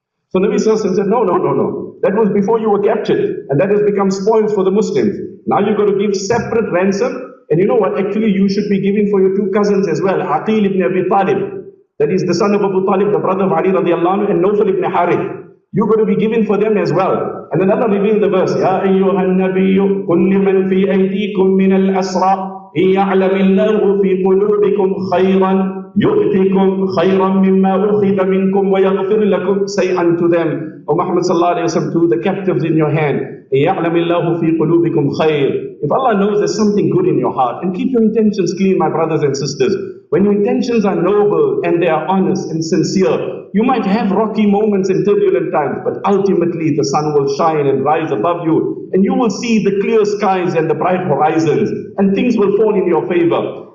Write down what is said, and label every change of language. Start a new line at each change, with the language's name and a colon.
English: So Nabi Sallallahu Alaihi Wasallam said, no, that was before you were captured, and that has become spoils for the Muslims. Now you've got to give separate ransom, and you know what, actually you should be giving for your two cousins as well, Aqil ibn Abi Talib, that is the son of Abu Talib, the brother of Ali radiallahu anhu, and Nawfal ibn Harith. You're going to be giving for them as well. And then Allah revealed the verse,
Arabic: يَا أَيُّهَا النَّبِيُّ قُلْ لِمَنْ فِي أَيْدِيكُمْ مِنَ الْأَسْرَى إِنْ يَعْلَمِ اللَّهُ فِي قُلُوبِكُمْ خَيْرًا يُؤْتِكُمْ خَيْرًا مِمَّا أُخِذَ مِنْكُمْ وَيَغْفِرْ لَكُمْ.
English: Say unto them, O Muhammad sallallahu alayhi wa sallam, to the captives in your hand,
Arabic: إِنْ يَعْلَمِ اللَّهُ فِي قُلُوبِكُمْ خَيْرًا.
English: If Allah knows there's something good in your heart, and keep your intentions clean, my brothers and sisters. When your intentions are noble and they are honest and sincere, you might have rocky moments and turbulent times, but ultimately the sun will shine and rise above you, and you will see the clear skies and the bright horizons, and things will fall in your favor.